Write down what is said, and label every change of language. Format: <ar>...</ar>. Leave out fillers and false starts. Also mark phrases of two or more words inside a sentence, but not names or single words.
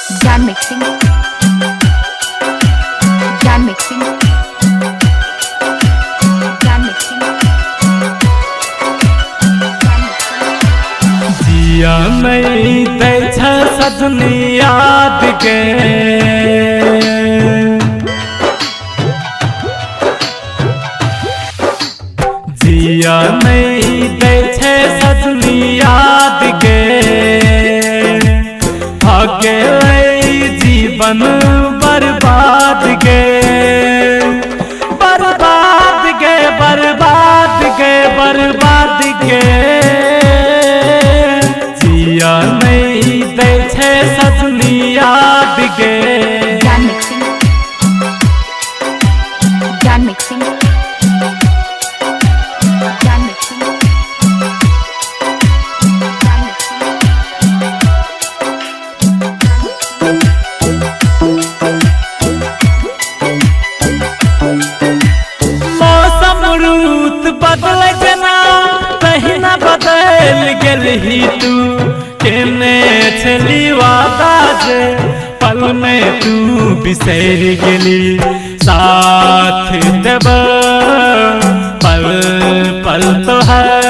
<en>Jan mixing. Jan mixing. Jan mixing.</en> <mai>जिया नहीं दै छ सजनी याद के जिया नहीं दै छ सजनी याद के भागे जीवन बर्बाद के बर्बाद के बर्बाद के बर्बाद के जिया नहीं दै छ सजनी याद के</mai> <en>Jan mixing. Jan mixing. Jan mixing. Jan mixing.</en> <mai>मौसम रूत बदल जना कहीं न बदल गेल ही तू केने छली वादा जे पल में तू बिसर गेली साथ देब पल पल तो है</mai>